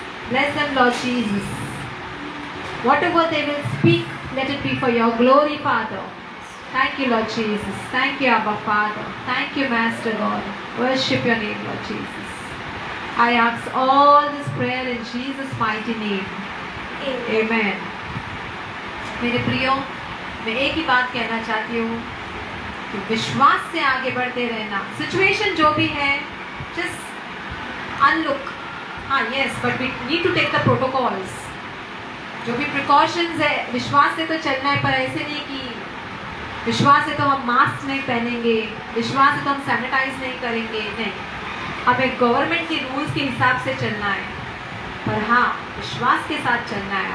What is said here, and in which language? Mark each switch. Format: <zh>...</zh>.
<en>Bless them, Lord Jesus. Whatever they will speak, let it be for your glory, Father. Thank you, Lord Jesus. Thank you, Abba, Father. Thank you, Master God. Worship your name, Lord Jesus. I ask all this prayer in Jesus' mighty name. Amen.</en> <hi>मेरे प्रियो, मैं एक ही बात कहना चाहती हूँ कि विश्वास से आगे बढ़ते रहना. सिचुएशन जो भी है,</hi> <en>just unlook. हाँ, yes, but we need to take the protocols.</en> <hi>जो भी precautions है, विश्वास से तो चलना है, पर ऐसे नहीं कि विश्वास से तो हम मास्क नहीं पहनेंगे, विश्वास से तो हम सैनिटाइज नहीं करेंगे. नहीं, हमें गवर्नमेंट के रूल्स के हिसाब से चलना है, पर हाँ, विश्वास के साथ चलना है.</hi>